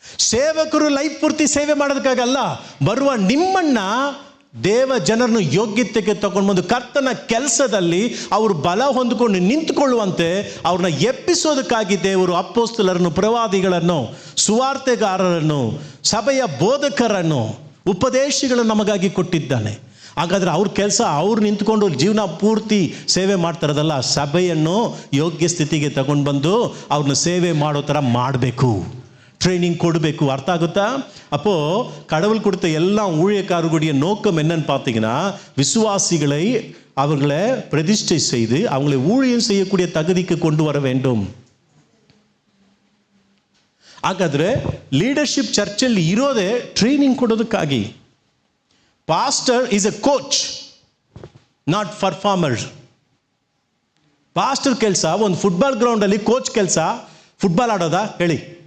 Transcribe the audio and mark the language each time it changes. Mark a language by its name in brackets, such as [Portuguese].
[Kannada] ಸೇವಕರು ಲೈಫ್ ಪೂರ್ತಿ ಸೇವೆ ಮಾಡೋದಕ್ಕಾಗಲ್ಲ, ಬರುವ ನಿಮ್ಮನ್ನ ದೇವ ಜನರನ್ನು ಯೋಗ್ಯತೆಗೆ ತಗೊಂಡು ಬಂದು ಕರ್ತನ ಕೆಲಸದಲ್ಲಿ ಅವರು ಬಲ ಹೊಂದಿಕೊಂಡು ನಿಂತುಕೊಳ್ಳುವಂತೆ ಅವ್ರನ್ನ ಎಪ್ಪಿಸೋದಕ್ಕಾಗಿ ದೇವರು ಅಪೊಸ್ತಲರನ್ನು, ಪ್ರವಾದಿಗಳನ್ನು, ಸುವಾರ್ತೆಗಾರರನ್ನು, ಸಭೆಯ ಬೋಧಕರನ್ನು, ಉಪದೇಶಿಗಳನ್ನು ನಮಗಾಗಿ ಕೊಟ್ಟಿದ್ದಾನೆ. ಹಾಗಾದರೆ ಅವ್ರ ಕೆಲಸ ಅವ್ರು ನಿಂತ್ಕೊಂಡು ಜೀವನ ಪೂರ್ತಿ ಸೇವೆ ಮಾಡ್ತಾರದಲ್ಲ, ಸಭೆಯನ್ನು ಯೋಗ್ಯ ಸ್ಥಿತಿಗೆ ತಗೊಂಡು ಬಂದು ಅವ್ರನ್ನ ಸೇವೆ ಮಾಡೋ ಥರ ಮಾಡಬೇಕು, [Tamil] ட்ரைனிங் கொடுಬೇಕು. அர்த்த ஆகுதா? அப்போ கடவுள் கொடுத்த எல்லா ஊழியக்காரர்களுடைய நோக்கம் என்னன்னு பார்த்தீங்கன்னா, விசுவாசிகளை அவர்களை பிரதிஷ்டை செய்து அவங்களை ஊழியம் செய்யக்கூடிய தகுதிக்கு கொண்டு வர வேண்டும். [Kannada] ಹಾಗಾದ್ರೆ ಲೀಡರ್ಶಿಪ್ ಚರ್ಚಲ್ಲಿ ಇರೋದೇ training ಕೊಡೋದಕ್ಕಾಗಿ. [English] Pastor is a coach, not performer. [Kannada] Pastor ಕೆಲಸ ಒಂದು ಫುಟ್ಬಾಲ್ ಗ್ರೌಂಡಲ್ಲಿ ಕೋಚ್ ಕೆಲಸ ಫುಟ್ಬಾಲ್ ಆಡೋದಾ? ಹೇಳಿ.